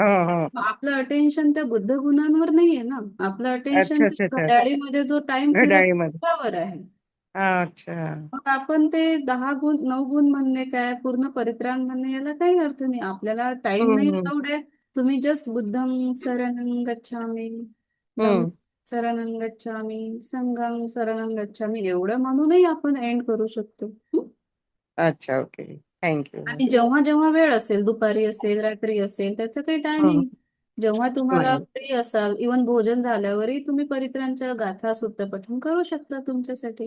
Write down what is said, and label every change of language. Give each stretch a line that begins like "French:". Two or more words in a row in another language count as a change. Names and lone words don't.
Marathi: आपलं अटेन्शन त्या बुद्ध गुणांवर नाहीये ना, आपलं अच्छा अटेन्शन अच्छा त्या अच्छा. घड्याळीमध्ये जो टाइम फिरत घड्याळीमध्ये. त्यावर आहे. अच्छा. मग आपण ते 10 गुण 9 गुण म्हणणे काय, पूर्ण परित्राण म्हणणे, याला काही अर्थ नाही. आपल्याला टाइम नाही हम्म, अलाउड आहे. तुम्ही जस्ट
Pali: बुद्धं शरणं गच्छामि, धम्मं
Marathi: हम्म.
Pali: शरणं गच्छामि, संघं शरणं गच्छामि
Marathi: एवढं म्हणूनही आपण एंड करू शकतो. अच्छा, ओके. थँक्यू. आणि जेव्हा जेव्हा वेळ असेल, दुपारी असेल, रात्री असेल, त्याचं काही टायमिंग, जेव्हा तुम्हाला फ्री असाल, इवन भोजन झाल्यावरही तुम्ही परित्राणच्या गाथा सुद्धा पठण करू शकता तुमच्यासाठी.